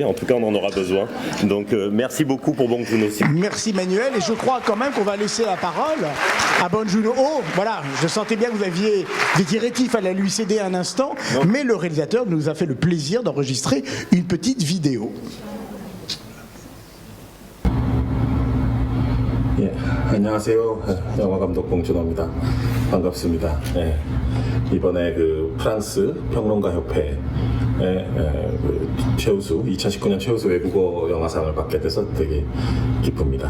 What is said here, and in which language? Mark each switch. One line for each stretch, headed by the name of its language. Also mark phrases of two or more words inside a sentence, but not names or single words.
French: En tout cas, on en aura besoin. Donc, merci beaucoup pour Bong Joon-ho. Merci Manuel. Et je crois quand même qu'on va laisser la parole à Bong Joon-ho. Voilà, je sentais bien que vous aviez rétif, il fallait lui céder un instant. Non. Mais le réalisateur nous a fait le plaisir d'enregistrer une petite vidéo.
Korean: 예, 안녕하세요. 영화감독 봉준호입니다. 반갑습니다. 예, 이번에 그 프랑스 평론가 협회의 최우수 2019년 최우수 외국어 영화상을 받게 돼서 되게 기쁩니다.